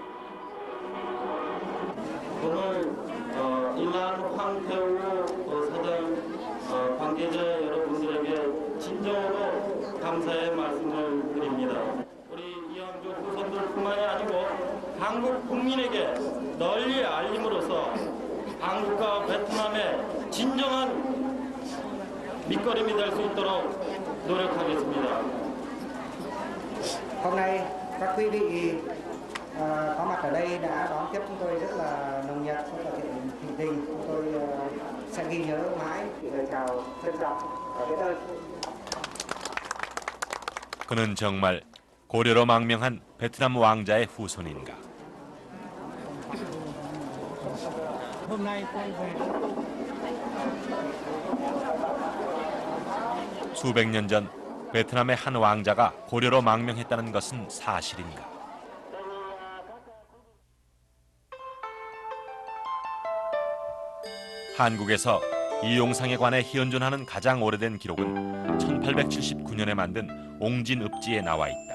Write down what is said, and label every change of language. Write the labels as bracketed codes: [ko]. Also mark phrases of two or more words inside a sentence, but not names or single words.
[ko] 오늘 이란 황태우 사장 관계자 여러분들에게 진정으로 감사의 말씀을 드립니다. 우리 이왕조 후손들뿐만이 아니고 한국 국민에게 널리 알림으로써 한국과 베트남의 진정한 밑거름이 될 수 있도록 노력하겠습니다. [vi] Hôm nay các quý vị có mặt ở đây đã đón tiếp chúng tôi rất là nồng nhiệt, rất là nhiệt tình. Chúng tôi sẽ ghi nhớ mãi lời chào trân trọng và biết ơn. [ko] 그는 정말 고려로 망명한 베트남 왕자의 후손인가? [vi] Hôm nay tôi về [ko] 수백 년 전 베트남의 한 왕자가 고려로 망명했다는 것은 사실인가? 한국에서 이용상에 관해 현존하는 가장 오래된 기록은 1879년에 만든 옹진읍지에 나와 있다.